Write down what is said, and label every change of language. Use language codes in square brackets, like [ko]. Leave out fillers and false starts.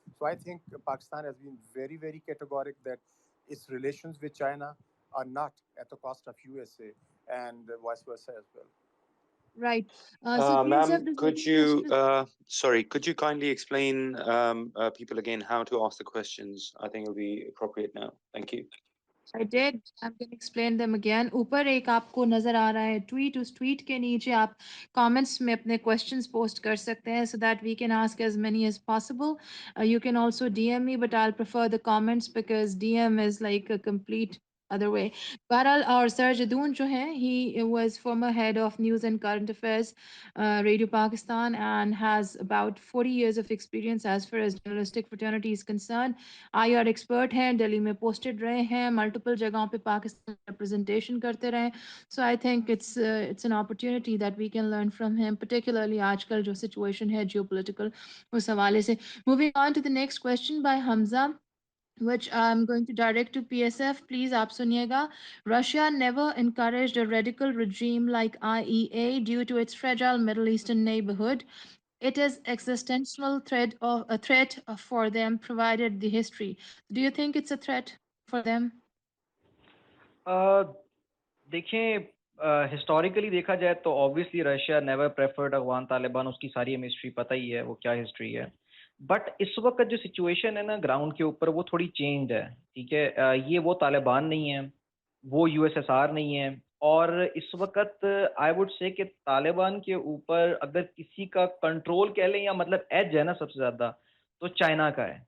[en] So I think Pakistan has been very, very categoric that its relations with China are not at the cost of USA, and vice versa as well. Right. So Ma'am, could you kindly explain people again how to ask the questions? I think it'll be appropriate now. Thank you. I did. I'm going to explain them again. [ur] اوپر ایک آپ کو نظر آ رہا ہے tweet, اس tweet کے نیچے آپ کامنٹس میں اپنے questions پوسٹ کر سکتے ہیں [en] so that we can ask as many as possible. You can also DM me, but I'll prefer the comments because DM is like a complete other way. [ur] بہرحال, اور سر جدون جو ہیں, [en] he was former head of news and current affairs, Radio Pakistan, and has about 40 years of experience as far as journalistic fraternity is concerned. [ur] IR expert ہیں, دہلی میں posted رہے ہیں, multiple جگہوں پہ پاکستان representation کرتے رہے. [en] So I think it's an opportunity that we can learn from him, particularly [ur] آج کل جو situation ہے geopolitical اس حوالے سے. [en] Moving on to the next question by Hamza, which I'm going to direct to PSF. Please, [ur] aap suniyega. [en] Russia never encouraged a radical regime like IEA due to its fragile Middle Eastern neighborhood. It is existential threat for them, provided the history. Do you think it's a threat for them? [ur] دیکھیں, historically دیکھا جائے تو obviously Russia never preferred Afghan Taliban, اس کی ساری ہمیں history پتہ ہی ہے وہ کیا ہسٹری ہے. بٹ اس وقت جو سچویشن ہے نا گراؤنڈ کے اوپر, وہ تھوڑی چینجڈ ہے. ٹھیک ہے, یہ وہ طالبان نہیں ہے, وہ USSR نہیں ہے, اور اس وقت [en] I would say [ur] کہ طالبان کے اوپر اگر کسی کا کنٹرول کہہ لیں یا مطلب ایج ہے نا سب سے زیادہ, تو چائنا کا ہے.